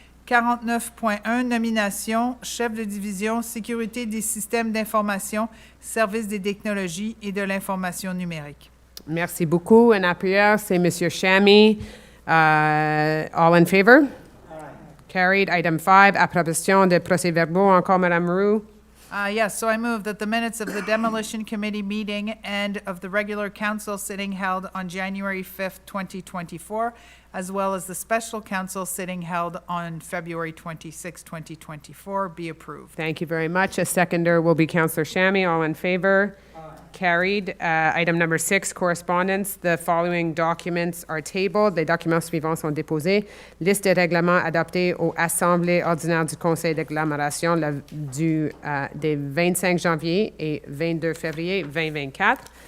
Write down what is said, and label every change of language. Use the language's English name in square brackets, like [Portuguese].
[French] 49.1, nomination, chef de division, sécurité des systèmes d'information, service des technologies et de l'information numérique. Merci beaucoup. Un appuyeur, c'est M. Chamy. [English] All in favor? Carried. [French] Item 5, approbation des procès-verbaux. Encore, Mme Roux. [English] Yes, so I move that the minutes of the Demolition Committee meeting and of the regular council sitting held on January 5th, 2024, as well as the special council sitting held on February 26, 2024, be approved. Thank you very much. A seconder will be Councillor Chamy. All in favor? Carried. Item number 6, correspondence. The following documents are tabled. [French] Les documents suivants sont déposés. Liste des règlements adoptés aux assemblées ordinaires du Conseil d'agglomération des 25 janvier et 22 février 2024.